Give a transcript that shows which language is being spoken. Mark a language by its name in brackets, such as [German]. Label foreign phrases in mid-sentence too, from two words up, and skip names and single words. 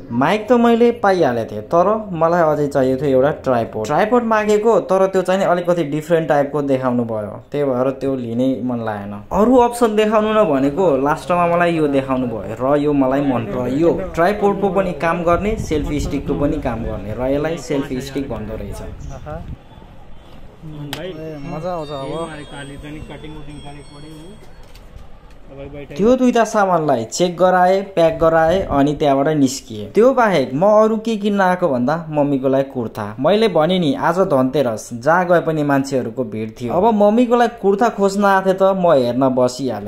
[Nepali] माइक त मैले पाइहालेको थिएँ, तर मलाई अझै चाहिएको थियो एउटा ट्राइपोड मागेको, तर त्यो चाहिँ अलिकति [English] different typeको [Nepali] देखाउनु भयो, त्यही भएर त्यो लिनै मन लागेन। अरू अप्सन देखाउनु नभनेको लास्टमा मलाई यो देखाउनु भयो र यो मलाई मन पर्यो। यो ट्राइपोडको पनि काम गर्ने, [English] selfie stickको [Nepali] पनि काम गर्ने र यसलाई [English] selfie stick [Nepali] भन्दो रहेछ। भाई मजा आउँछ अब। [Bhojpuri] हमारे काली तनी कटिंग वटिंग करे पड़ी हूं। [Nepali] त्यो दुईटा सामानलाई चेक गराए, प्याक गराए अनि त्यहाँबाट निस्किए। त्यो बाहेक म अरू के किन्न आएको भन्दा मम्मीको लागि कुर्ता। मैले भने नि आज धनतेरस, जहाँ गए पनि मान्छेहरूको भिड थियो। अब मम्मीको लागि कुर्ता खोज्न आथे त म हेर्न बसिहालेँ।